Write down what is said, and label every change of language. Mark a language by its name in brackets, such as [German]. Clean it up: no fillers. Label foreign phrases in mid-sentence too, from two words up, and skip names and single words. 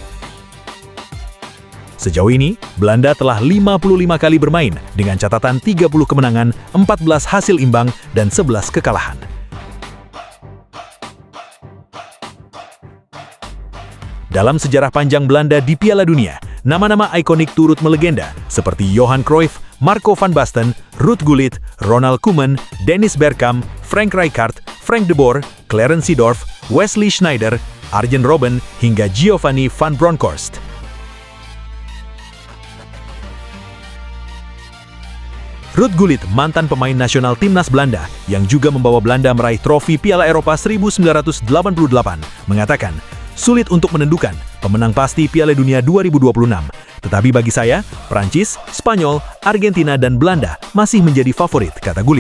[Indonesian] Sejauh ini, Belanda telah 55 kali bermain dengan catatan 30 kemenangan, 14 hasil imbang, dan 11 kekalahan. Dalam sejarah panjang Belanda di Piala Dunia, nama-nama ikonik turut melegenda seperti Johan Cruyff, Marco van Basten, Ruud Gullit, Ronald Koeman, Dennis Bergkamp, Frank Rijkaard, Frank de Boer, Clarence Seedorf, Wesley Sneijder, Arjen Robben, hingga Giovanni van Bronckhorst. Ruud Gullit, mantan pemain nasional timnas Belanda yang juga membawa Belanda meraih trofi Piala Eropa 1988, mengatakan, "Sulit untuk menentukan pemenang pasti Piala Dunia 2026. Tetapi bagi saya, Prancis, Spanyol, Argentina, dan Belanda masih menjadi favorit," kata Gullit.